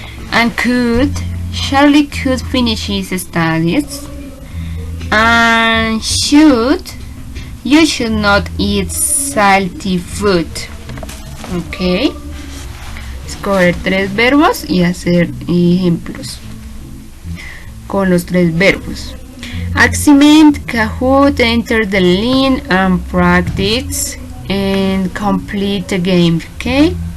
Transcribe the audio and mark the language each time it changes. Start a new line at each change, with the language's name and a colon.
English: And could, Charlie could finish his studies. And should, you should not eat salty food. Ok.
Spanish: Escoger 3 verbos y hacer ejemplos con los 3 verbos.
English: Accent, Kahoot, enter the link and practice and complete the game. Okay.